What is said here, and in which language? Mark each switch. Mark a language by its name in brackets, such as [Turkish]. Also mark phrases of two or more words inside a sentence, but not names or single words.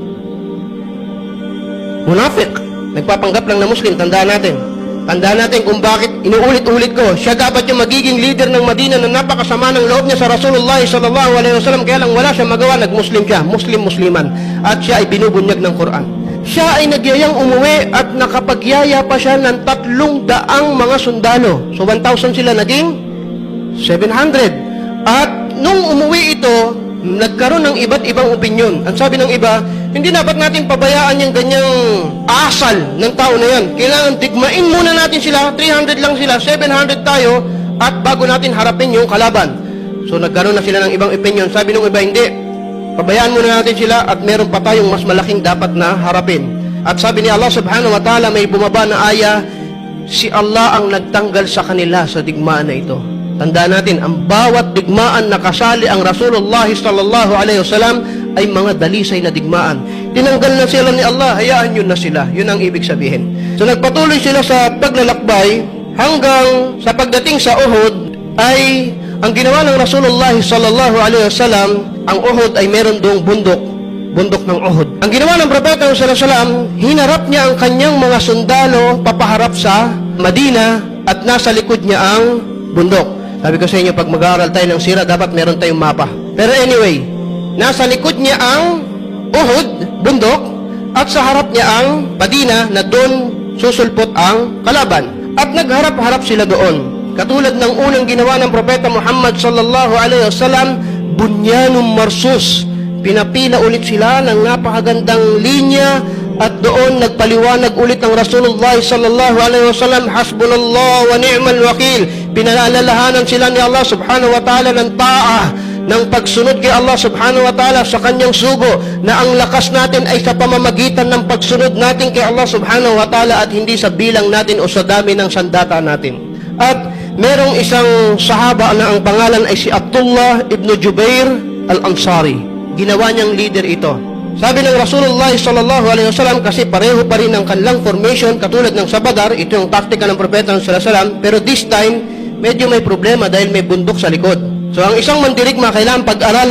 [Filipino] Munafiq, nagpapanggap lang na Muslim, tandaan natin. Tandaan natin kung bakit inuulit-ulit ko. Siya dapat yung magiging leader ng Madina na napakasama ng loob niya sa [Arabic] رسول الله صلى الله عليه وسلم, [Filipino] kaya lang wala siya magawa, nag-Muslim siya, Muslim-Musliman. At siya ay binubunyag ng Quran. Siya ay nagyayang umuwi at nakapagyaya pa siya ng 300 mga sundalo. So 1,000 sila, naging 700. At nung umuwi ito, nagkaroon ng iba't ibang opinyon. Ang sabi ng iba, hindi dapat natin pabayaan yung ganyang asal ng tao na yan. Kailangan digmain muna natin sila, 300 lang sila, 700 tayo, at bago natin harapin yung kalaban. So nagkaroon na sila ng ibang opinyon. Sabi ng iba, hindi. Pabayaan muna natin sila at meron pa tayong mas malaking dapat na harapin. At sabi ni Allah [Arabic] سبحانه وتعالى, [Filipino] may bumaba na aya, si Allah ang nagtanggal sa kanila sa digmaan na ito. Tandaan natin, ang bawat digmaan na kasali ang [Arabic] رسول الله صلى الله عليه وسلم [Filipino] ay mga dalisay na digmaan. Tinanggal na sila ni Allah, hayaan yun na sila. Yun ang ibig sabihin. So nagpatuloy sila sa paglalakbay hanggang sa pagdating sa Uhud ay ang ginawa ng [Arabic] رسول الله صلى الله عليه وسلم, [Filipino] ang Uhud ay meron doong bundok ng Uhud. Ang ginawa ng Propeta [Arabic] صلى الله عليه وسلم, [Filipino] hinarap niya ang kanyang mga sundalo papaharap sa Madina at nasa likod niya ang bundok. Sabi ko sa inyo, pag mag-aaral tayo ng sira, dapat meron tayong mapa. Pero anyway, nasa likod niya ang Uhud, bundok, at sa harap niya ang Madina na doon susulpot ang kalaban. At nagharap-harap sila doon. Katulad ng unang ginawa ng Propeta Muhammad [Arabic] صلى الله عليه وسلم, بنيان مرصوص. [Filipino] Pinapila ulit sila ng napakagandang linya at doon nagpaliwanag ulit ang [Arabic] رسول الله صلى الله عليه وسلم, حسبنا الله ونعم الوكيل. [Filipino] Pinalalahanan sila ni Allah [Arabic] سبحانه وتعالى [Filipino] ng ta'a, ng pagsunod kay Allah [Arabic] سبحانه وتعالى [Filipino] sa kanyang sugo, na ang lakas natin ay sa pamamagitan ng pagsunod natin kay Allah [Arabic] سبحانه وتعالى [Filipino] at hindi sa bilang natin o sa dami ng sandata natin. At merong isang sahaba na ang pangalan ay si Abdullah ibn Jubair al-Ansari. Ginawa niyang leader ito. Sabi ng [Arabic] رسول الله صلى الله عليه وسلم, [Filipino] kasi pareho pa rin ang kanilang formation katulad ng sa Badar, ito yung taktika ng Propeta [Arabic] صلى الله عليه وسلم, [Filipino] pero [English] this time [Filipino] medyo may problema dahil may bundok sa likod. So ang isang mandirigma kailangan pag-aralan